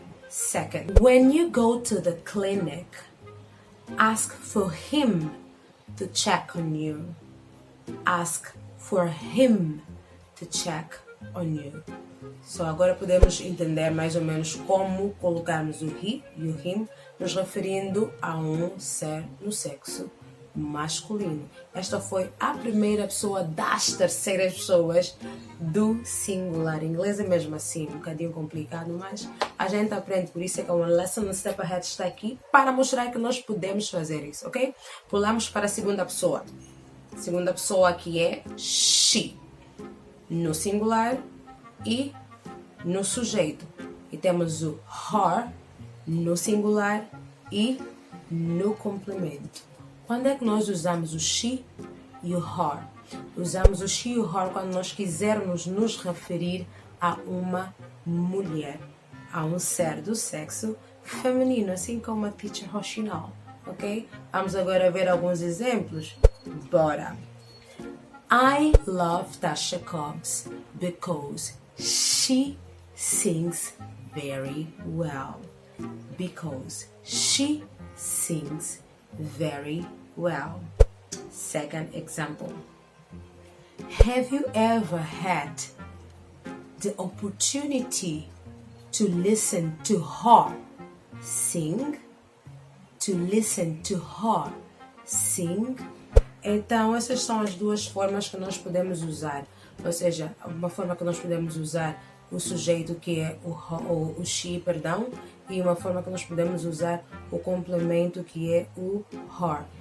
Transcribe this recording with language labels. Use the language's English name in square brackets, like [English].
[English] Second, when you go to the clinic, ask for him to check on you. Ask for him to check on you. [Portuguese] So agora podemos entender mais ou menos como colocarmos o he e o him nos referindo a um ser no sexo masculino. Esta foi a primeira pessoa das terceiras pessoas do singular. Em inglês é mesmo assim, um bocadinho complicado, mas a gente aprende, por isso é que uma lesson step ahead está aqui para mostrar que nós podemos fazer isso, ok? Pulamos para a segunda pessoa. Segunda pessoa que é she, no singular e no sujeito. E temos o her no singular e no complemento. Quando é que nós usamos o she e o her? Usamos o she e o her quando nós quisermos nos referir a uma mulher, a um ser do sexo feminino, assim como a Teacher Roxinol, ok? Vamos agora ver alguns exemplos. Bora! [English] I love Tasha Cobbs because she sings very well. Because she sings very well. Second example. Have you ever had the opportunity to listen to her sing? To listen to her sing? [Portuguese] Então, essas são as duas formas que nós podemos usar. Ou seja, uma forma que nós podemos usar o sujeito que é o she, perdão, e uma forma que nós podemos usar o complemento que é o her.